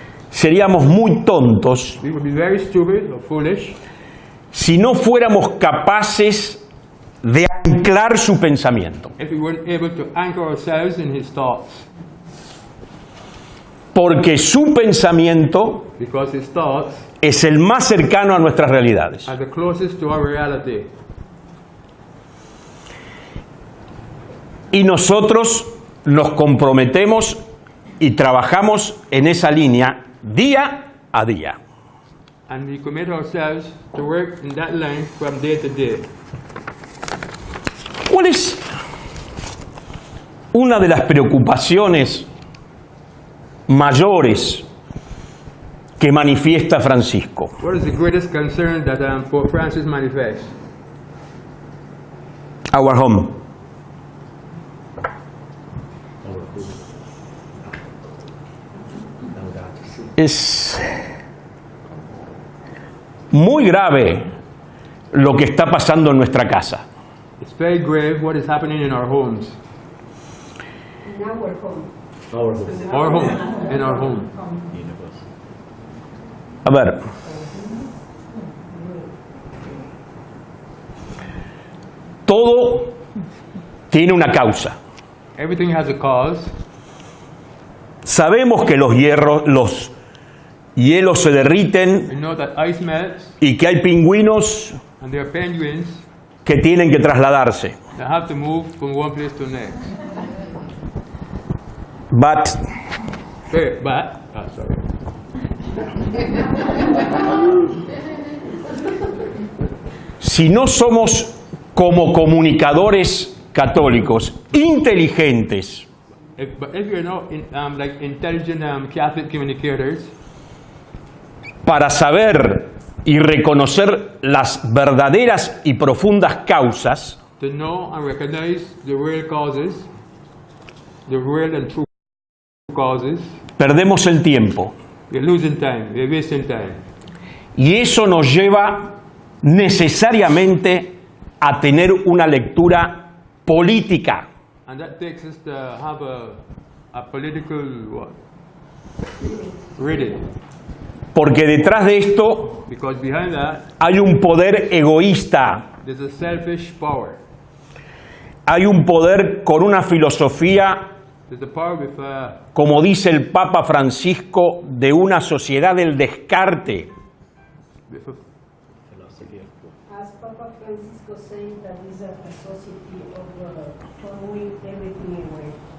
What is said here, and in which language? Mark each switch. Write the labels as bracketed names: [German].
[Spanish] Seríamos muy tontos [English] We would be very stupid or foolish [Spanish] si no fuéramos capaces de anclar su pensamiento, [English] if we weren't able to anchor ourselves in his thoughts, [Spanish] porque su pensamiento [English] because his thoughts [Spanish] es el más cercano a nuestras realidades. [English] are the closest to our reality. [Spanish] Y nosotros nos comprometemos y trabajamos en esa línea día a día. [English] And we commit ourselves to work in that line from day to day. [Spanish] ¿Cuál es una de las preocupaciones mayores que manifiesta Francisco? [English] What is the greatest concern that Pope Francis manifests? Our home. [Spanish] Es muy grave lo que está pasando en nuestra casa. [English] It's very grave what is happening in our homes. In our home. Our home, in our home. [Spanish] A ver, todo tiene una causa. [English] Everything has a cause. [Spanish] Sabemos que los hielos se derriten [English] We know that ice melts, [Spanish] y que hay pingüinos [English] and there are penguins [Spanish] que tienen que trasladarse. [English] that have to move from one place to the next. But Sorry. [Spanish] si no somos como comunicadores católicos inteligentes [English] But if you're not like intelligent Catholic communicators, [Spanish] para saber y reconocer las verdaderas y profundas causas, [English] to know and recognize the real causes, the real and true causes, [Spanish] perdemos el tiempo. [English] we're losing time, we're wasting time. [Spanish] Y eso nos lleva necesariamente a tener una lectura política. [English] And that takes us to have a political reading. [Spanish] Porque detrás de esto [English] because behind that, [Spanish] hay un poder egoísta, [English] there's a selfish power. [Spanish] hay un poder con una filosofía, [English] There's a power with [Spanish] como dice el Papa Francisco, de una sociedad del descarte. [English] with a As Papa Francisco said, that is a society of throwing everything away.